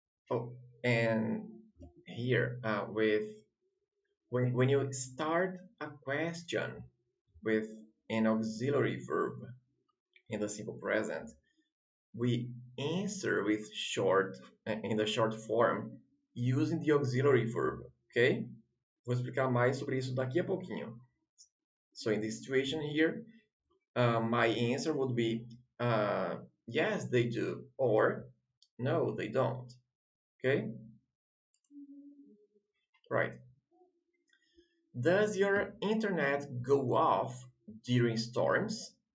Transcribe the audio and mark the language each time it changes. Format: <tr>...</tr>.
<en>Oh, and here with when you start a question with an auxiliary verb in the simple present, we answer with short in the short form using the auxiliary verb, okay?</en> <pt>Vou explicar mais sobre isso daqui a pouquinho.</pt> <en>So in this situation here, my answer would be yes, they do, or no, they don't. Okay? Right. Does your internet go off during storms?</en>